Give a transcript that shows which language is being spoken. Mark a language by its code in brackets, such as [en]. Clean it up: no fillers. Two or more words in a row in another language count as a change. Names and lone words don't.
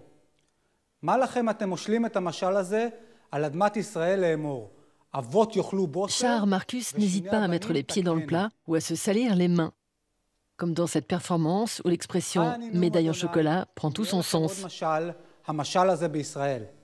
[he] מה לכם אתם מושלים את המשל הזה על אדמת ישראל לאמור? אבות יאכלו בוסר. [fr] Shahar Marcus n'hésite pas à mettre les pieds dans le plat ou à se salir les mains. Comme dans cette performance où l'expression médaille en chocolat prend tout son sens. [he] המשל הזה בישראל.